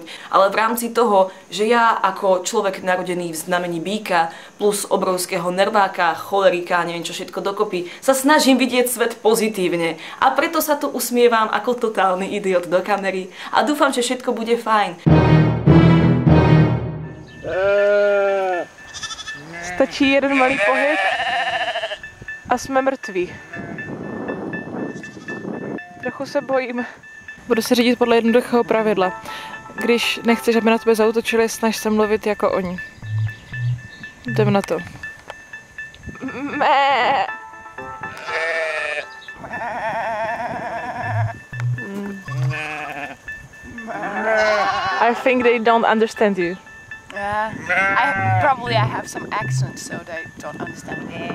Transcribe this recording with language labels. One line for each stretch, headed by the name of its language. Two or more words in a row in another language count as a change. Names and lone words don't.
Slovak: Ale v rámci toho, že ja ako človek narodený v znamení býka plus obrovského nerváka, cholerika, neviem čo všetko dokopy, sa snažím vidieť svet pozitívne. A preto sa tu usmievam ako totálny idiot do kamery a dúfam, že všetko bude fajn.
Czech: Stačí jeden malý pohyb a jsme mrtví. Trochu se bojím. Budu se řídit podle jednoduchého pravidla. Když nechceš, aby na tebe zaútočili, snaž se mluvit jako oni. Jdem na to.
English: I think they don't understand you. Probably I have some accent, so they don't understand me.